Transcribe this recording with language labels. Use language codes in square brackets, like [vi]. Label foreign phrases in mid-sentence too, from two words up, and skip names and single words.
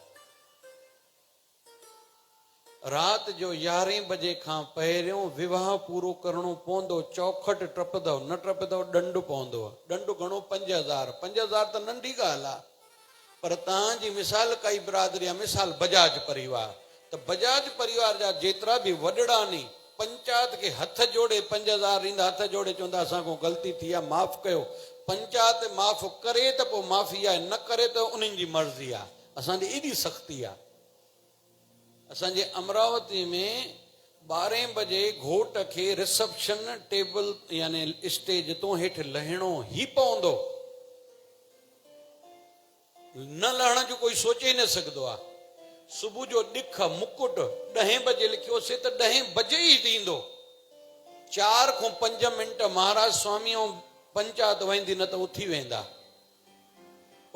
[sd] राति जो 11 बजे खां पहिरियों विवाह पूरो करणो पवंदो। चौखट टपंदव, न टपंदव ॾंडु पवंदो। ॾंडु घणो? 5,000। 5,000 त नंढी ॻाल्हि आहे, पर तव्हांजी मिसाल काई बिरादरी आहे, मिसाल बजाज परिवार, त बजाज परिवार जा जेतिरा बि वॾड़ानी पंचायत खे हथ जोड़े 5,000 ॾींदा, हथ जोड़े चवंदा असांखो ग़लती थी आहे, माफ़ कयो। पंचायत माफ़ करे त पोइ माफ़ी आहे, न करे त उन्हनि जी मर्ज़ी आहे। असांजी एॾी सख़्ती आहे। असांजे अमरावती में 12 बजे घोट खे [en] reception table [sd] यानी स्टेज तो हेठि लहिणो ई पवंदो, न लहण जो कोई सोचे ई न सघंदो आहे। सुबुह जो ॾिख मुकुट 10 बजे लिखियोसीं त 10 बजे ई थींदो। 4 खां 5 मिंट महाराज स्वामी ऐं पंचायत वेंदी, न त उथी वेंदा।